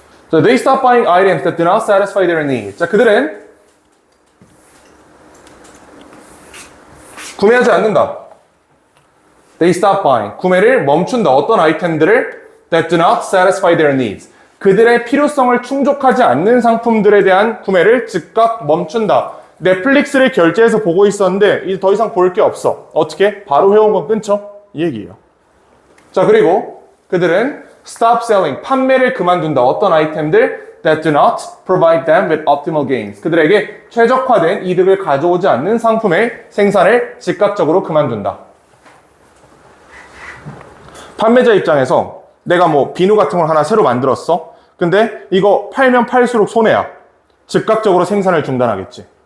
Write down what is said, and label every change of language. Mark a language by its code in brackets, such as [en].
[en] 자, they stop buying items that do not satisfy their needs. [ko] 자, 그들은 구매하지 않는다. [en] They stop buying. [ko] 구매를 멈춘다. 어떤 아이템들을 [en] that do not satisfy their needs. [ko] 그들의 필요성을 충족하지 않는 상품들에 대한 구매를 즉각 멈춘다. 넷플릭스를 결제해서 보고 있었는데 이제 더 이상 볼 게 없어. 어떻게? 바로 회원권 끊죠? 이 얘기예요. 자, 그리고 그들은 [en] stop selling, [ko] 판매를 그만둔다. 어떤 아이템들 [en] that do not provide them with optimal gains. [ko] 그들에게 최적화된 이득을 가져오지 않는 상품의 생산을 즉각적으로 그만둔다. 판매자 입장에서 내가 뭐 비누 같은 걸 하나 새로 만들었어. 근데 이거 팔면 팔수록 손해야. 즉각적으로 생산을 중단하겠지.